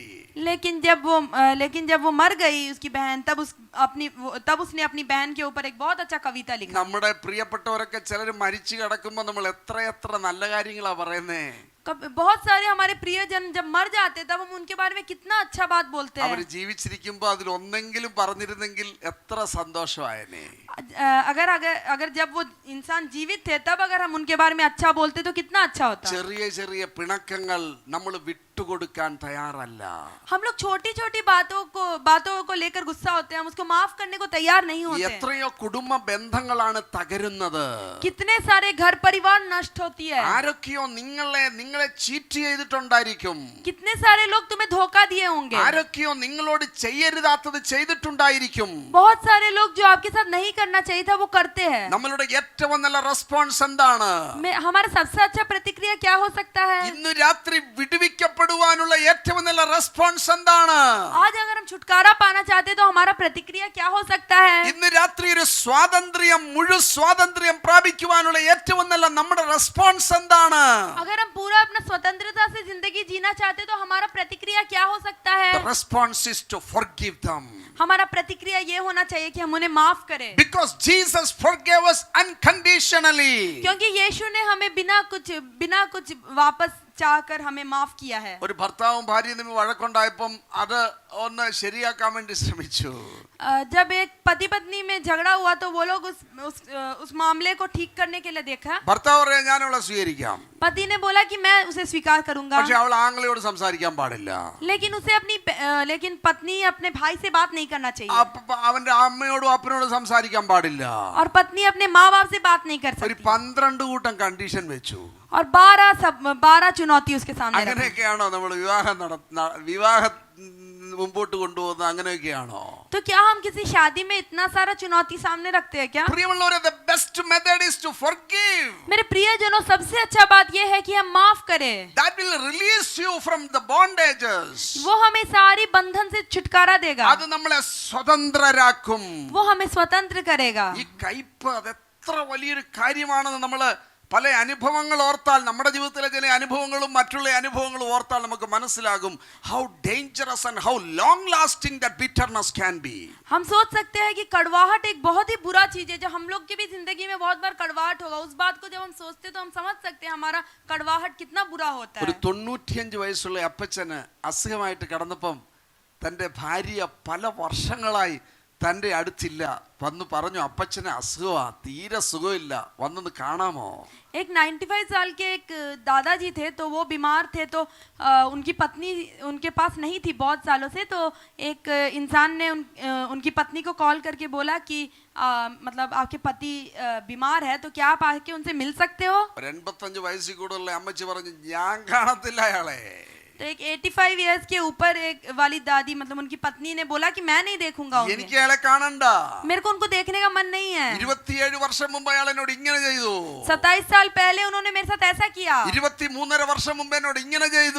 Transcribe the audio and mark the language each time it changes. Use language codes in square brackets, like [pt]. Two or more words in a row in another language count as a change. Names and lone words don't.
[hi] लेकिन जब वो मर गई उसकी बहन, तब उसने अपनी बहन के ऊपर एक बहुत अच्छा कविता लिखा. [ml] നമ്മുടെ പ്രിയപ്പെട്ടവരൊക്കെ ചിലർ മരിച്ചു കിടക്കുമ്പോൾ നമ്മൾ എത്ര നല്ല കാര്യങ്ങളാ പറയുന്നേ. [hi] बहुत सारे हमारे प्रियजन जब मर जाते तब हम उनके बारे में कितना अच्छा बात बोलते हैं. [ml] അവർ ജീവിച്ചിരിക്കുമ്പോൾ അതിൽ ഒന്നെങ്കിലും പറഞ്ഞിരുന്നെങ്കിൽ എത്ര സന്തോഷമായേനെ. [hi] अगर जब वो इंसान जीवित थे तब अगर हम उनके बारे में अच्छा बोलते तो कितना अच्छा होता. [ml] ചെറിയ പിണക്കങ്ങൾ നമ്മൾ വിട്ടുകൊടുക്കാൻ തയ്യാറല്ല. [hi] हम लोग छोटी छोटी बातों को लेकर गुस्सा होते हैं, हम उसको माफ करने को तैयार नहीं होते. [ml] എത്രയോ കുടുംബ ബന്ധങ്ങളാണ് തകരുന്നത്. [hi] कितने सारे घर परिवार नष्ट होती है. [ml] ആരൊക്കെയോ നിങ്ങളെ ചീറ്റ് ചെയ്തിട്ടുണ്ടായിരിക്കും. [hi] कितने सारे लोग तुम्हें धोखा दिए होंगे. [ml] ആരൊക്കെയോ നിങ്ങളോട് ചെയ്യരുതാത്തത് ചെയ്തിട്ടുണ്ടായിരിക്കും. [hi] बहुत सारे लोग जो आपके साथ नहीं करना चाहिए था वो करते हैं. [ml] നമ്മളുടെ ഏറ്റവും നല്ല റെസ്പോൺസ് എന്താണ്? [hi] हमारा सबसे अच्छा प्रतिक्रिया क्या हो सकता है? [ml] ഇന്ന് രാത്രി വിടുവിക്കപ്പെടുവാനുള്ള ഏറ്റവും നല്ല റെസ്പോൺസ് എന്താണ്? [hi] आज अगर हम छुटकारा पाना चाहते तो हमारा प्रतिक्रिया क्या हो सकता है? [ml] ഇന്ന് രാത്രി ഒരു മുഴു സ്വാതന്ത്ര്യം പ്രാപിക്കുവാനുള്ള ഏറ്റവും നല്ല നമ്മുടെ റെസ്പോൺസ് എന്താണ്? [hi] अगर हम पूरा अपना स्वतंत्रता से जिंदगी जीना चाहते तो हमारा प्रतिक्रिया क्या हो सकता है? [en] The response is to forgive them. [hi] हमारा प्रतिक्रिया ये होना चाहिए कि हम उन्हें माफ करें. [en] Because Jesus forgave us unconditionally. [hi] क्योंकि यीशु ने हमें बिना कुछ वापस चाहकर हमें माफ किया है. [ml] ഒരു ഭർത്താവും ഭാര്യയും തമ്മിൽ വഴക്കുണ്ടായപ്പം അത് ഒന്ന് ശരിയാക്കാൻ വേണ്ടി ശ്രമിച്ചു. [hi] जब एक पति पत्नी में झगड़ा हुआ तो वो लोग उस मामले को ठीक करने के लिए देखा. [ml] ഭർത്താവ് പറയാ ഞാൻ അവളെ സ്വീകരിക്കാം. [hi] पति ने बोला कि मैं उसे स्वीकार करूंगा. [ml] പക്ഷെ അവൾ ആംഗ്ലയോട് സംസാരിക്കാൻ പാടില്ല. [hi] लेकिन पत्नी अपने भाई से बात नहीं करना चाहिए. [ml] അവന്റെ അമ്മയോടും അപ്പനോടും സംസാരിക്കാൻ പാടില്ല. [hi] और पत्नी अपने माँ बाप से बात नहीं कर [ml] ഒരു [hi] सकती. [ml] 12 കൂട്ടം കണ്ടീഷൻ വെച്ചു. [hi] और 12 चुनौती उसके सामने रखी. [ml] അങ്ങനെയൊക്കെയാണോ നമ്മൾ വിവാഹം മുമ്പോട്ട് കൊണ്ടുപോകുന്നത്? അങ്ങനെയൊക്കെയാണോ? [hi] तो क्या हम किसी शादी में इतना सारा चुनौती सामने रखते हैं क्या? [ml] പ്രിയമുള്ളവരെ, [en] the best method is to forgive. [hi] मेरे प्रियजनों, सबसे अच्छा बात यह है कि हम माफ करें. [en] That will release you from the bondages. [hi] वो हमें सारी बंधन से छुटकारा देगा. [ml] അത് നമ്മളെ സ്വതന്ത്രരാക്കും. [hi] वो हमें स्वतंत्र करेगा. [ml] ഈ കയ്പ് അത് എത്ര വലിയൊരു കാര്യമാണെന്ന് നമ്മൾ പല അനുഭവങ്ങൾ ഓർത്താൽ, നമ്മുടെ ജീവിതത്തിലെ ചില അനുഭവങ്ങളും മറ്റുള്ള അനുഭവങ്ങളും ഓർത്താൽ നമുക്ക് മനസ്സിലാകും [en] how dangerous and how long lasting that bitterness can be. [hi] हम सोच सकते हैं कि कड़वाहट एक बहुत ही बुरा चीज है. जो हम लोग की भी जिंदगी में बहुत बार कड़वाहट होगा, उस बात को जब हम सोचते तो हम समझ सकते हैं हमारा कड़वाहट कितना बुरा होता [ml] ഒരു [hi] है. [ml] 95 വയസ്സുള്ള അപ്പച്ചന് അസുഖമായിട്ട് കിടന്നപ്പം തൻ്റെ ഭാര്യ പല വർഷങ്ങളായി തൻ്റെ അടുത്തില്ല. വന്ന് പറഞ്ഞു, അപ്പച്ചന് അസുഖമാ, തീരെ സുഖമില്ല, വന്നൊന്ന് കാണാമോ? [hi] एक 95 साल के एक दादाजी थे, तो वो बीमार थे, तो उनकी पत्नी उनके पास नहीं थी बहुत सालों से. तो एक इंसान ने उनकी पत्नी को कॉल करके बोला कि मतलब आपके पति बीमार है, तो क्या आप आके उनसे मिल सकते हो? [ml] 85 വയസ്സിൽ കൂടുതലുള്ള അമ്മച്ചി പറഞ്ഞു, ഞാൻ കാണത്തില്ല അയാളെ. [hi] तो एक 85 इयर्स के ऊपर एक वाली दादी, मतलब उनकी पत्नी ने बोला कि मैं नहीं देखूंगा उन्हें. [ml] എനിക്ക് അയാളെ കാണണ്ട. [hi] मेरे को उनको देखने का मन नहीं है. [ml] 27 വർഷം മുമ്പ് അയാൾ എന്നോട് ഇങ്ങനെ ചെയ്തു. [hi] 27 साल पहले उन्होंने मेरे साथ ऐसा किया. [ml] 23.5 വർഷം മുമ്പ് എന്നോട് ഇങ്ങനെ ചെയ്തു.